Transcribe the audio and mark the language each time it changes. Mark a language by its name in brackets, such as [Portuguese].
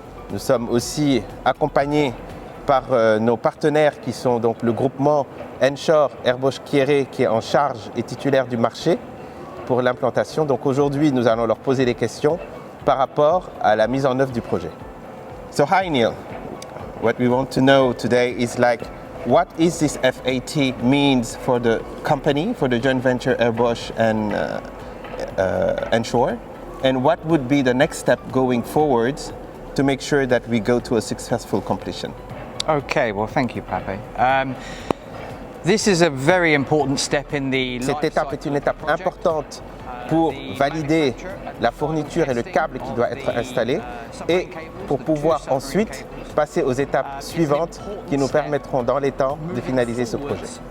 [French] Nous sommes aussi accompagnés par nos partenaires qui sont donc le groupement Enshore Herbosch Kieré qui est en charge et titulaire du marché pour l'implantation. Donc aujourd'hui, nous allons leur poser des questions par rapport à la mise en œuvre du projet. [English] So hi Neil, what we want to know today is like what is this FAT means for the company, for the joint venture Herbosch and Enshore, and what would be the next step going forwards to make sure that we go to a successful completion. Okay, well, thank you, Pape. This is a very important step in the [French] Cette étape est une étape importante pour valider la fourniture et le câble qui doit être installé et pour pouvoir ensuite passer aux étapes suivantes qui nous permettront dans les temps de finaliser ce projet.